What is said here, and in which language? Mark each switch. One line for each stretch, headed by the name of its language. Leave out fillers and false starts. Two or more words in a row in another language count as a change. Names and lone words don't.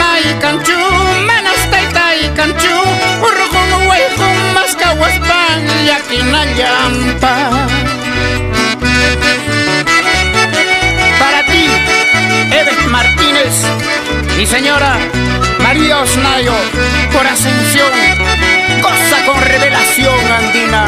Quechua: kanchu, manas taytay kanchu, urqun wayqun mascawaspan llakinallampa.
Spanish: Para ti, Eves Martínez, mi señora María Osnayo, por Ascensión, goza con revelación andina.